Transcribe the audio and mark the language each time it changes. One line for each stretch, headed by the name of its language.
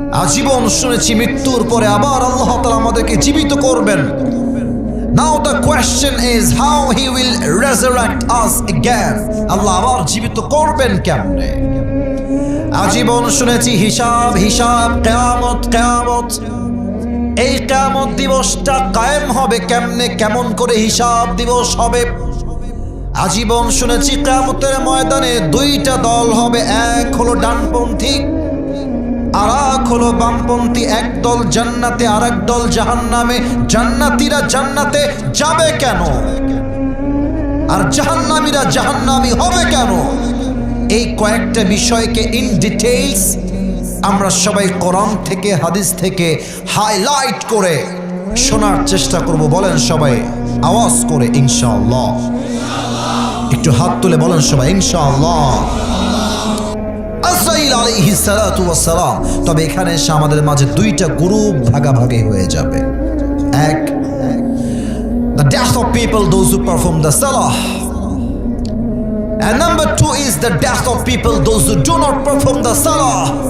Bangla: আজীবন শুনেছি মৃত্যুর পরে আবার আল্লাহ তাআলা আমাদেরকে জীবিত করবেন।
English: Now the question is how he will resurrect us again.
Bangla: আল্লাহ আবার জীবিত করবেন কেমনে? আজীবন শুনেছি হিসাব হিসাব, কিয়ামত কিয়ামত। এই কিয়ামত দিবসটা কায়েম হবে কেমনে, কেমন করে হিসাব দিবস হবে? আজীবন শুনেছি কিয়ামতের ময়দানে দুইটা দল হবে, এক হলো ডানপন্থী আর এক হলো বামপন্থী। এক দল জান্নাতে আর এক দল জাহান্নামে। জান্নাতীরা জান্নাতে যাবে কেন আর জাহান্নামীরা জাহান্নামী হবে কেন? এই কয়েকটা বিষয়কে ইন ডিটেইলস আমরা সবাই কোরআন থেকে হাদিস থেকে হাইলাইট করে শোনার চেষ্টা করব। বলেন সবাই আওয়াজ করে ইনশাআল্লাহ। একটু হাত তুলে বলেন সবাই ইনশাআল্লাহ। আজরাইল আলাইহিস সালাতু ওয়াস সালাম। তবে এখানে এসে আমাদের মাঝে দুইটা গ্রুপ ভাগাভাগি হয়ে যাবে।
English: এক, the death of people those who perform the salah, and number two is the death of people those who do not perform the salah.